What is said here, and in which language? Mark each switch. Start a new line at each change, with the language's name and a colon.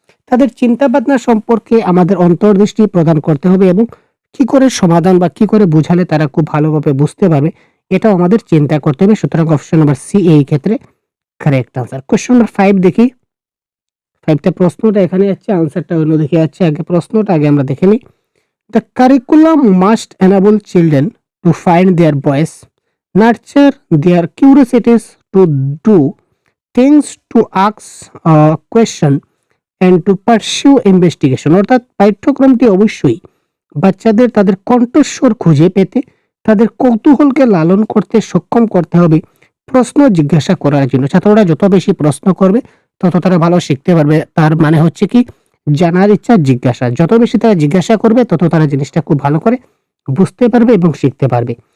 Bangla: তাদের চিন্তা ভাবনা সম্পর্কে আমাদের অন্তর্দৃষ্টি প্রদান করতে হবে, এবং কি করে সমাধান বা কি করে বোঝালে তারা খুব ভালোভাবে বুঝতে পারবে, এটাও আমাদের চিন্তা করতে হবে। সুতরাং অপশন নাম্বার সি এই ক্ষেত্রে কারেক্ট আনসার। কোশ্চেন নাম্বার 5 দেখি। 5 টা প্রশ্নটা এখানে আছে, আনসারটা অন্যদিকে আছে। আগে প্রশ্নটা আমরা দেখে নিই।
English: The curriculum must enable children to find their voice, nurture their curiosities to do things, to ask question and to pursue investigation।
Bangla: অর্থাৎ পাঠ্যক্রমটি অবশ্যই বাচ্চাদের তাদের কণ্ঠস্বর খুঁজে পেতে, তাদের কৌতূহলকে লালন করতে সক্ষম করতে হবে প্রশ্ন জিজ্ঞাসা করার জন্য। ছাত্ররা যত বেশি প্রশ্ন করবে তত তারা ভালো শিখতে পারবে। তার মানে হচ্ছে কি, জানার ইচ্ছা, জিজ্ঞাসা। যত বেশি তারা জিজ্ঞাসা করবে তত তারা জিনিসটা খুব ভালো করে বুঝতে পারবে এবং শিখতে পারবে।